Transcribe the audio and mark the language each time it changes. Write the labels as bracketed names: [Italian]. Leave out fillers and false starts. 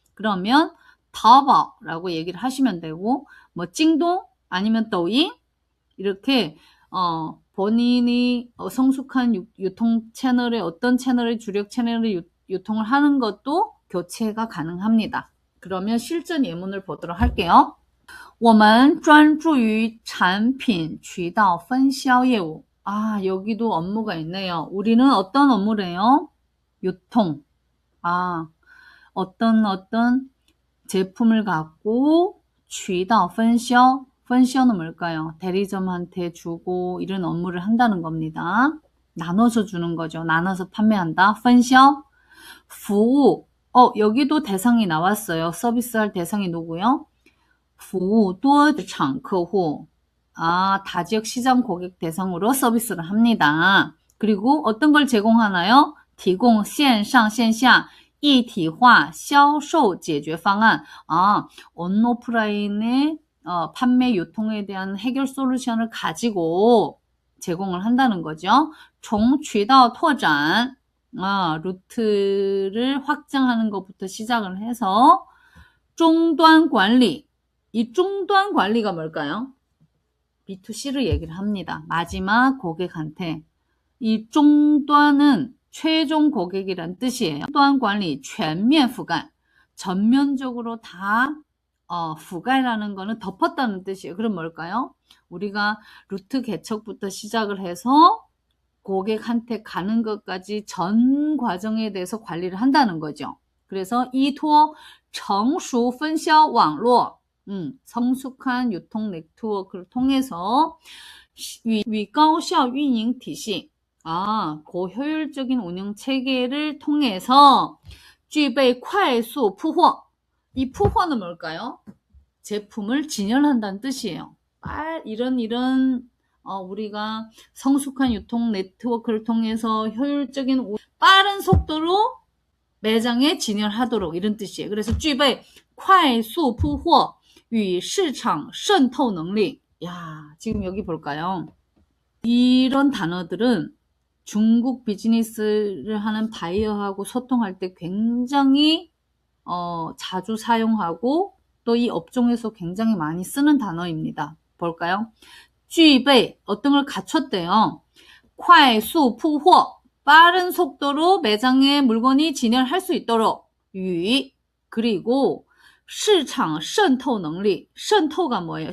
[Korean] 그러면 타오바오라고 얘기를 하시면 되고 뭐 찡동 아니면抖音이렇게 본인이 성숙한 유통 채널의 어떤 채널의 주력 채널을 유통을 하는 것도 교체가 가능합니다. 그러면 실전 예문을 보도록 할게요. [Chinese] 我们专注于产品渠道分销业务. [Korean] 여기도 업무가 있네요. 우리는 어떤 업무래요? 유통. 어떤 제품을 갖고 [Chinese] 渠道分销. [Korean] 分销는 뭘까요? 대리점한테 주고 이런 업무를 한다는 겁니다. 나눠서 주는 거죠. 나눠서 판매한다. [Chinese] 分销.服务. [Korean] 여기도 대상이 나왔어요. 서비스할 대상이 누구요? [Chinese] 服务多场客户. [Korean] 다지역 시장 고객 대상으로 서비스를 합니다. 그리고 어떤 걸 제공하나요? [Chinese] 提供线上线下一体化销售解决方案. [Korean] 온오프라인의 판매 유통에 대한 해결 솔루션을 가지고 제공을 한다는 거죠. [Chinese] 从渠道拓展. [Korean] 루트를 확장하는 것부터 시작을 해서 [Chinese] 终端管理. [Korean] 이终端 관리가 뭘까요? B2C를 얘기를 합니다. 마지막 고객한테. 이 终端은 최종 고객이란 뜻이에요. [Chinese] 终端 [Korean] 관리, [Chinese] 全面覆盖. [Korean] 전면적으로 다覆盖라는 거는 덮었다는 뜻이에요. 그럼 뭘까요? 우리가 루트 개척부터 시작을 해서 고객한테 가는 것까지 전 과정에 대해서 관리를 한다는 거죠. 그래서 [Chinese] 依托成熟分销网络 [Korean] 성숙한 유통 네트워크를 통해서 [Chinese] 与高效运营体系 [Korean] 고효율적인 운영 체계를 통해서 [Chinese] 具备快速铺货. [Korean] 이铺货는 뭘까요? 제품을 진열한다는 뜻이에요. 이런 우리가 성숙한 유통 네트워크를 통해서 효율적인 빠른 속도로 매장에 진열하도록 이런 뜻이에요. 그래서 [Chinese] 具备快速铺货与市场渗透能力. [Korean] 지금 여기 볼까요? 이런 단어들은 중국 비즈니스를 하는 바이어하고 소통할 때 굉장히 자주 사용하고 또 이 업종에서 굉장히 많이 쓰는 단어입니다. 볼까요? 具备 어떤 걸 갖췄대요. [Chinese] 快速铺货 [Korean] 빠른 속도로 매장에 물건이 진열할 수 있도록 与 그리고 [Chinese] 市场渗透能力 [Korean] 渗透가 뭐예요?